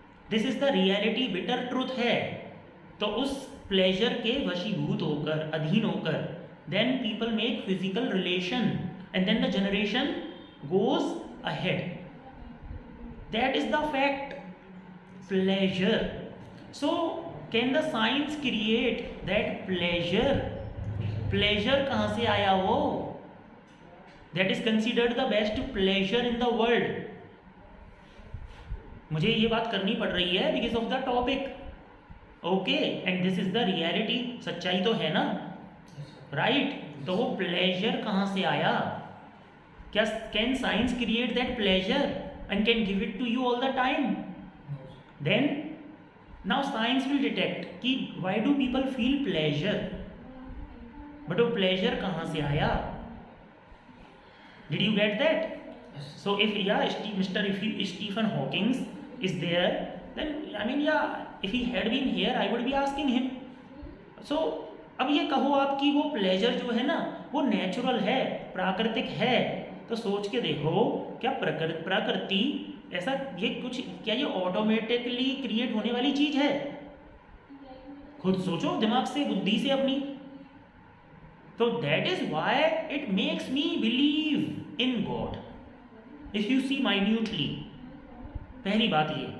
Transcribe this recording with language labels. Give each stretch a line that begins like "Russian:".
English: This is the reality, bitter truth है।
Hindi: तो उस pleasure के वशीभूत होकर, अधीन होकर,
English: then people make physical relation and then the generation goes ahead. That is the fact. Pleasure. So can the science create that pleasure?
Hindi: Pleasure कहाँ से आया वो?
English: That is considered the best pleasure in the world.
Hindi: मुझे ये बात करनी पड़ रही है
English: because of the topic. Okay, and this is the reality.
Hindi: सच्चाई तो है ना, right? तो वो pleasure कहाँ से आया?
English: क्या can science create that pleasure and can give it to you all the time? Then now science will detect कि why do people feel pleasure, but
Hindi: वो प्लेजर कहाँ से आया?
English: Did you get that? So if Stephen Hawking is there, then I mean if he had been here, I would be asking him.
Hindi: So अब ये कहो आप कि वो प्लेजर जो है ना वो नेचुरल है, प्राकृतिक है, तो सोच के देखो क्या प्रकृति ऐसा ये कुछ क्या ये ऑटोमेटिकली क्रिएट होने वाली चीज है? खुद सोचो दिमाग से, बुद्धि से अपनी।
English: तो that is why it makes me believe in God if you see minutely.
Hindi: पहली बात ये।